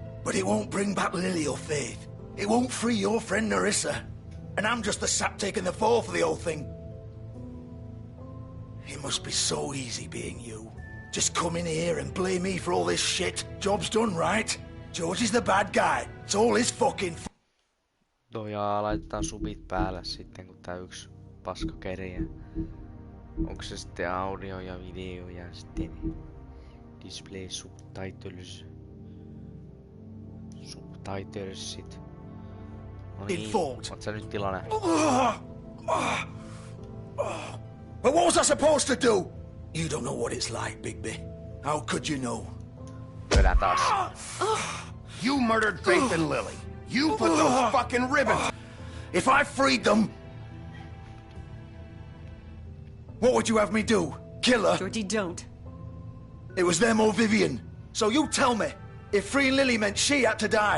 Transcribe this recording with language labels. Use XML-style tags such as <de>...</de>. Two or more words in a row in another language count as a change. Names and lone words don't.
<en>But it won't bring back Lily or Faith. It won't free your friend Nerissa. And I'm just the sap taking the fall for the whole thing. It must be so easy being you. Just come in here and blame me for all this shit. Job's done, right? George is the bad guy. It's all his fucking</en> <fi>Ja laitetaan subit päälle sitten, kun tää yksi paska kerjää. Onko se sitten audio ja video ja sitten</fi> <en>display subtitles.</en> <fi>Subtitlesit. No niin, oot sä nyt iloinen?</fi> <en>But what was I supposed to do? You don't know what it's like, Bigby. How could you know?</en> <fi>Lyödään taas.</fi> <en>You murdered Faith and Lily. You put those fucking ribbons... If I freed them... What would you have me do? Kill her? Georgie, don't. It was them or Vivian. So you tell me, if freeing Lily meant she had to die.</en>